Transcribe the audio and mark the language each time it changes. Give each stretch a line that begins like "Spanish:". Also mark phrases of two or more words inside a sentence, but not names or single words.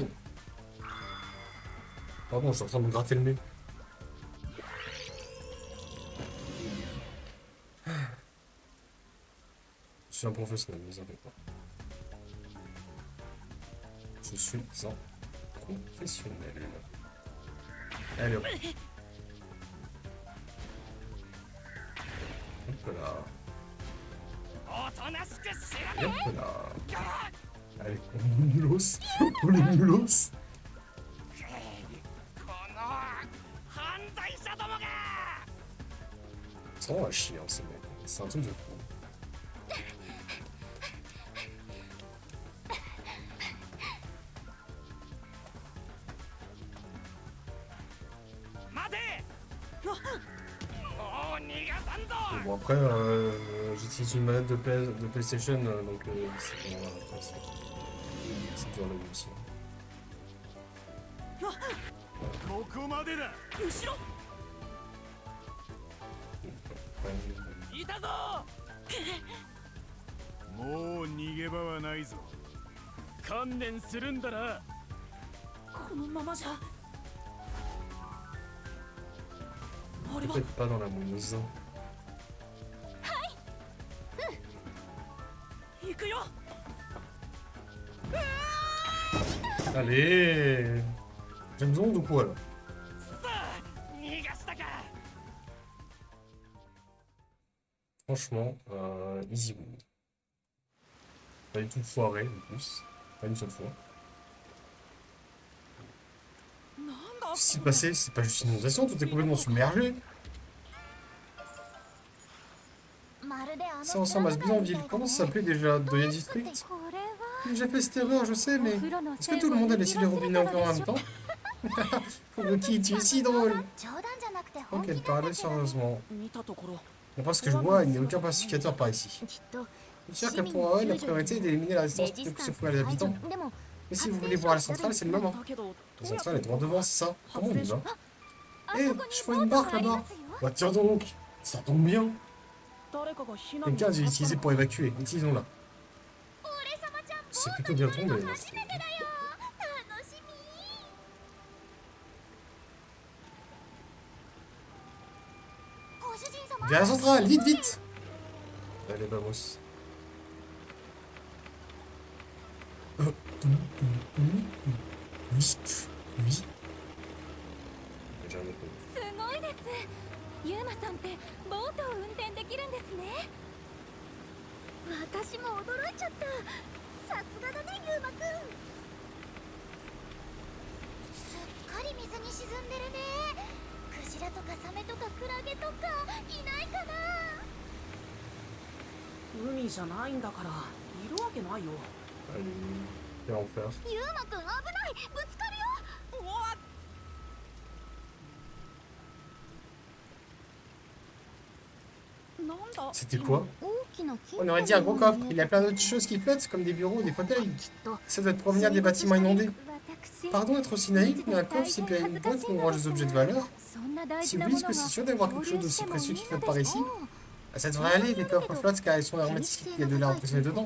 French: Pardon, je suis en train de me gratter le nez. Je suis un professionnel, ne vous inquiétez pas. Je suis un professionnel. Allez hop. Hop là.
Japanese: おとなしくしろ
French: Hop là. Allez, on est nulos. On est nulos.
Japanese: この犯罪者どもが
French: C'est vraiment à chier, hein, ces mecs. C'est un truc de fou.
Japanese: 待てもう逃がさんぞ
French: Bon après, j'utilise une manette de PlayStation, donc c'est dur à le aussi.
Japanese: ここまでだ後ろ
French: Ouais.
Japanese: いたぞもう逃げ場はないぞ観念するんだなこのままじゃ俺は
French: Peut-être pas dans la mouise.
Japanese: 行くよ
French: Allez. James Bond ou quoi là?
Japanese: さあ逃がしたか
French: Franchement,
English: easy win.
French: Pas du tout foiré en plus. Pas une seule fois.
Japanese: なんだ
French: Ce qui s'est passé, c'est pas juste une inondation, tout est complètement submergé.
Japanese: まるであの
French: Ça ressemble à ce bidonville. Comment ça s'appelait déjà? Doya District?
Japanese: これは
French: J'ai fait cette erreur, je sais, mais... Est-ce que tout le monde a laissé les robinets encore en même temps? Fubuki, tu es si drôle.
Japanese: 冗談じゃなくて本
French: Ok,
Japanese: 気
French: elle
Japanese: なん
French: parlait
Japanese: ですよ
French: sérieusement.
Japanese: 見たところ
French: D'après ce que je vois, il n'y a aucun pacificateur par ici.
Japanese: きっと
French: Je suis sûr que pour eux, la priorité est d'éliminer la
Japanese: レ
French: résistance
Japanese: ジ
French: plutôt
Japanese: ス
French: que
Japanese: タ
French: se
Japanese: ンス
French: fouer à les
Japanese: 排除
French: habitants.
Japanese: でも
French: Mais si vous voulez voir la centrale, c'est le moment.
Japanese: だけど
French: La centrale est droit devant, c'est ça? Comment on y va?
Japanese: あ
French: Eh,
Japanese: そこに
French: je
Japanese: ボ
French: vois
Japanese: ー
French: une
Japanese: ト
French: barque
Japanese: があり
French: là-bas.
Japanese: ますよ
French: Bah tiens donc, ça tombe bien.
Japanese: 誰かが避難
French: Quelqu'un a dû l'utiliser pour évacuer. Utilisons-la.
Japanese: 俺様ちゃん
French: C'est plutôt bien tombé. Là.
Japanese: 初めてだよ楽しみ
French: Vers la centrale, vite, vite. Allez, vamos. Oui. J'en ai pas.
Japanese: すごいです。ユーマさんってボートを運転できるんですね。私も驚いちゃった。さすがだね、ユーマくん。すっかり水に沈んでるね。クジラとかサメとかクラゲとかいないかな。海じゃないんだからいるわけないよ。
French: Allez, quel enfer.
Japanese: ユーマくん危ない、ぶつかるよ。うわなんだ
French: C'était quoi?
Japanese: 大きな金
French: On aurait dit un gros coffre. Il y a plein d'autres choses qui flottent, comme des bureaux, des fauteuils. Ça doit provenir des bâtiments inondés. Pardon d'être aussi naïf, mais un coffre, c'est bien une boîte où on range des objets de valeur. Si oui, est-ce que c'est sûr d'avoir quelque chose d'aussi précieux qui flotte par ici? Ah, ça devrait aller, les coffres flottent car ils sont hermétiques, il y a de l'air emprisonné dedans.